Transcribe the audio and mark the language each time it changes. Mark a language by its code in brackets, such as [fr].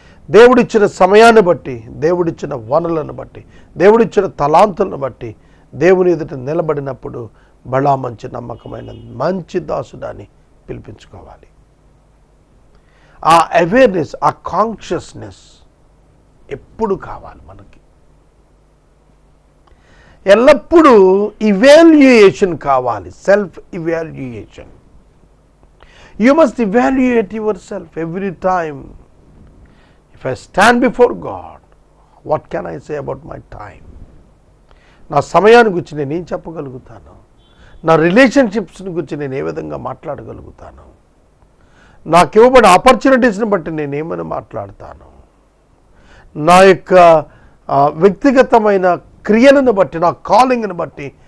[te] దేవుడిచ్చిన సమయాన్ని బట్టి, దేవుడిచ్చిన వనరులను బట్టి, దేవుడిచ్చిన తలాంతులను బట్టి దేవుని ఎదుట నిలబడినప్పుడు బలా మంచి నమ్మకమైన మంచి దాసుడాన్ని పిలిపించుకోవాలి. ఆ అవేర్నెస్, ఆ కాన్షియస్నెస్ ఎప్పుడు కావాలి మనకి. ఎల్లప్పుడూ ఇవాల్యుయేషన్ కావాలి, self evaluation. [en] You must evaluate yourself every time. If I stand before God, what can I say about my time? [te] నా సమయాన్ని గురించి నేను ఏం చెప్పగలుగుతాను? నా రిలేషన్షిప్స్ని గురించి నేను ఏ విధంగా మాట్లాడగలుగుతాను? నాకు ఇవ్వబడిన ఆపర్చునిటీస్ని బట్టి నేను ఏమైనా మాట్లాడతాను? నా యొక్క వ్యక్తిగతమైన క్రియలను బట్టి, నా కాలింగ్ని బట్టి